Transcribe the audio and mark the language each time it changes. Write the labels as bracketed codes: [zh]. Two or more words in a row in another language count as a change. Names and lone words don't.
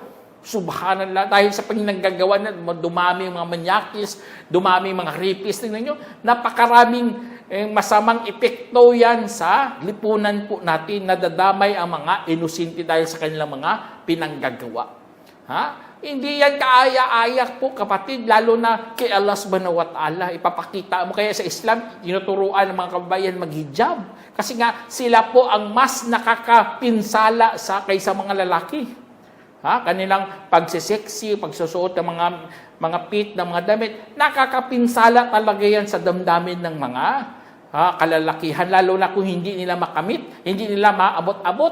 [tl] Subhanallah, dahil sa pagninanggagawa na dumami yung mga manyakis, dumami yung mga rapist. Tingnan nyo, napakaraming masamang epekto yan sa lipunan po natin. Nadadamay ang mga inosente dahil sa kanilang mga pinanggagawa. Ha? Hindi yan kaaya-ayak po, kapatid, lalo na kay Allah [ar] سبحانه وتعالى. [tl] Ipapakita mo kaya sa Islam, tinuturuan ng mga kababayan maghijab. Kasi nga, sila po ang mas nakakapinsala kaysa mga lalaki. Ha? Kanilang pagsiseksi, pagsusuot ng mga pit, ng mga damit, nakakapinsala talaga yan sa damdamin ng mga kalalakihan, lalo na kung hindi nila makamit, hindi nila maabot-abot.